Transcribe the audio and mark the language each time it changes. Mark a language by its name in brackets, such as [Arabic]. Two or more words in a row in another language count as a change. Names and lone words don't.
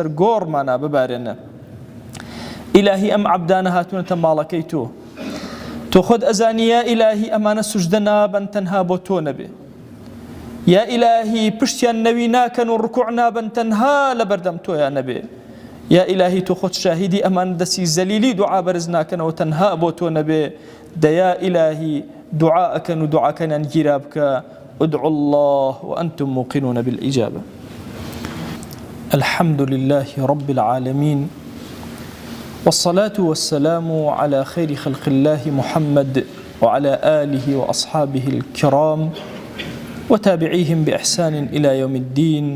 [Central Kurdish] گۆڕمانە ببارێنە ئیلاهی ئەم عەبدانە هاتوونەتە ماڵەکەی تۆ خۆت ئەزانی یا ئیلاهی ئەمانە سوژدە نابن تەنها بۆ تۆ نەبێ یا ئیلاهی پشتیان نەوی ناکەن و ڕکوع نابن تەنها لە بەردەم تۆیان نەبێ یا ئیلاهی تۆ خۆت شاهیدی ئەمان دەسی زەلیلی دوعا بەرز ناکەنەوە تەنها بۆ تۆ نەبێ دەیا ئیلاهی دوعا ئەکەن و دوعاکەنیان گیرا بکە [Arabic] ادعوا الله وأنتم موقنون بالإجابة. الحمد لله رب العالمين والصلاة والسلام على خير خلق الله محمد وعلى آله وأصحابه الكرام وتابعيهم بإحسان إلى يوم الدين.